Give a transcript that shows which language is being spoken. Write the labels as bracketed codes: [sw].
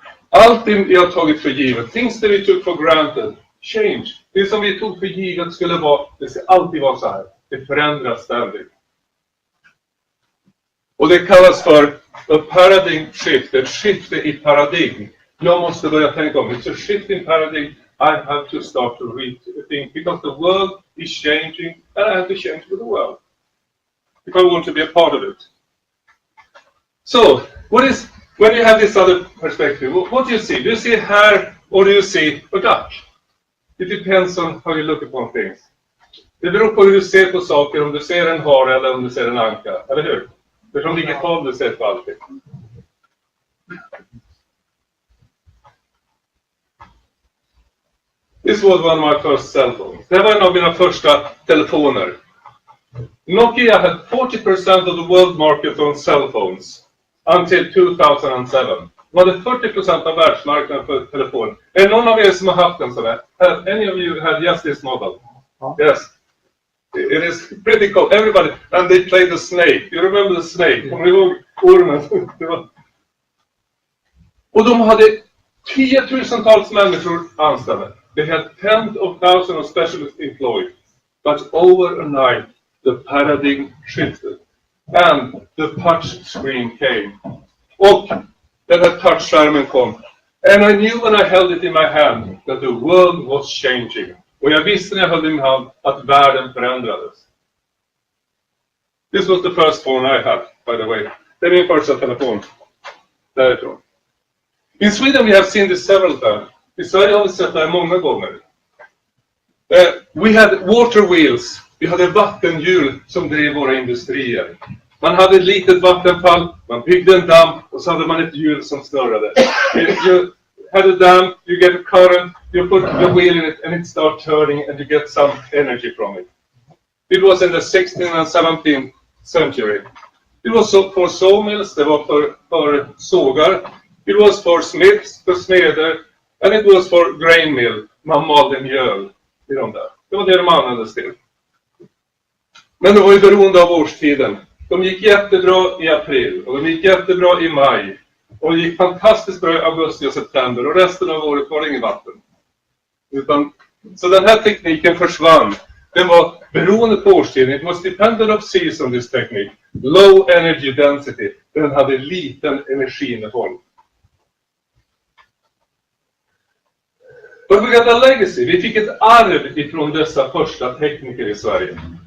[sv] Allting vi har tagit för givet, [en] things that we took for granted, change. [sv] Det som vi tog för givet skulle vara, det ska alltid vara så här. Det förändras ständigt. Och det kallas för [en] a paradigm shift, [sv] ett skifte i paradigm. Jag måste börja tänka om, [en] it's a shift in paradigm, I have to start to rethink, because the world is changing, and I have to change with the world. If I want to be a part of it. So, when you have this other perspective, what do you see? Do you see a hare or do you see a duck? It depends on how you look upon things. [sv] Det beror på hur du ser på saker, om du ser en hare eller om du ser en anka, eller hur? Det är från vilket håll du ser på allting. [en] This was one of my first cell phones. [sv] Det var en av mina första telefoner. [en] Nokia had 40% of the world market on cell phones until 2007. [sv] Det hade 40% av världsmarknaden för telefon. Är någon av er som har haft en sån här? [en] Any of you had just this model? Yes. It is pretty cool. Everybody, and they played the snake. You remember the snake? [sv] Kommer ni ihåg ormen? Och de hade 10,000-tals människor anställda. [en] They had tens of thousands of specialists employed. But overnight, the paradigm shifted. And the touch screen came. [sv] Och den här touchskärmen kom. [en] And I knew when I held it in my hand that the world was changing. [sv] Och jag visste när jag höll det i min hand att världen förändrades. [en] This was the first phone I had, by the way. [sv] Det är min första telefon. Därifrån. [en] In Sweden we have seen this several times. [sv] I Sverige har vi sett det här många gånger. [en] We had water wheels. [sv] Vi hade vattenhjul som drev våra industrier. Man hade ett litet vattenfall, man byggde en damm och så hade man ett hjul som snurrade. [en] You had a dam, you get a current, you put the wheel in it and it starts turning and you get some energy from it. It was in the 16th and 17th century. It was for sawmills, [sv] det var för sågar. [en] It was for smiths, [sv] för smeder. [en] And it was for grain mill, [sv] man malde mjöl i de där. Det var det de användes till. Men det var ju beroende av årstiden. De gick jättebra i april och de gick jättebra i maj. Och det gick fantastiskt bra i augusti och september och resten av året var det inget vatten. Så den här tekniken försvann. Den var beroende på årstiden. [en] It was dependent of season, this technique. Low energy density. [sv] Den hade liten energiinnehåll. [en] But we got a legacy. [sv] Vi fick ett arv ifrån dessa första tekniker i Sverige.